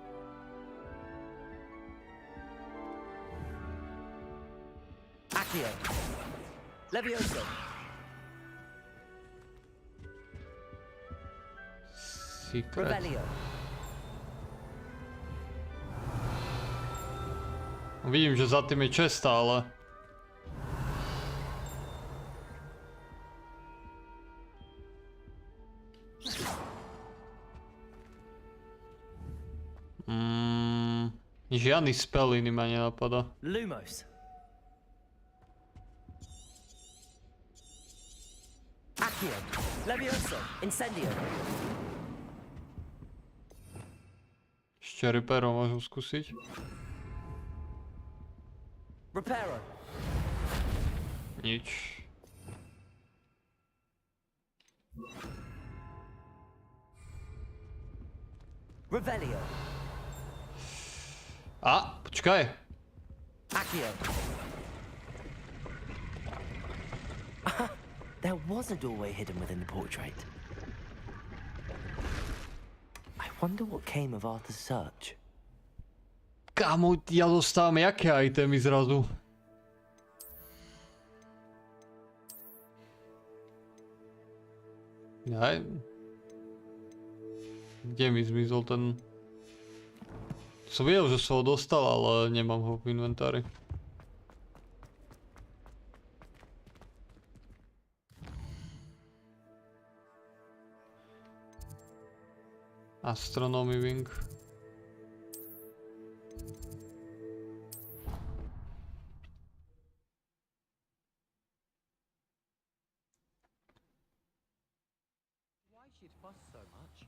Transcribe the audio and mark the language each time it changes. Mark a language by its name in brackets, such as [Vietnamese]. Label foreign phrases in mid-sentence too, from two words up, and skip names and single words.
[Slovak] Accio. Levioso. Secret. Revelio. Vidím, že za tým je česta, ale... Žiadny spell iný ma nenapadá. Lumos. Accio. Levioso. Incendio. Ešte Repero môžem skúsiť. Reparo. Nič. Revelio. A, počkaj. Accio. [English] There was a doorway hidden within the portrait. I wonder what came of Arthur's search. [Slovak] Kámo, ja dostávam jaké itemy zrazu? Jaj. Kde mi zmizol ten... Som videl, že som ho dostal, ale nemám ho v inventári. [English] Astronomy wing. Why she'd fuss so much?